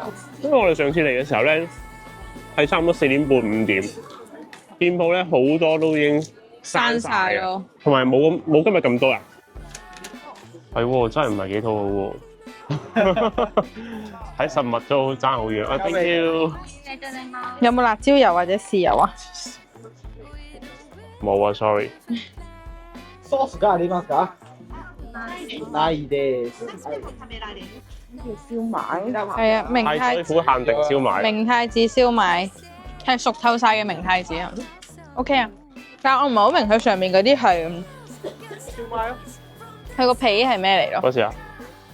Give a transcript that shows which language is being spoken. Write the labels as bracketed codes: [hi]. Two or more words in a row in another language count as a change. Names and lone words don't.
[yue] 因為我哋上次嚟嘅時候咧，係差唔多4點半5點，店鋪咧好多都已經閂晒咯，同埋冇今日咁多人。係喎，真係唔係幾討好喎。睇實物都爭好遠。 [en] Thank you。 [yue] 有冇辣椒油或者豉油啊？冇啊 ，sorry。 [ja] ソースがありますか？ないです。 [yue] 燒賣係啊，明太太宰府限定燒賣。明太子燒賣係熟透晒嘅明太子啊。OK 啊，但係我唔係好明佢上面嗰啲係燒賣咯。佢個皮係咩嚟咯？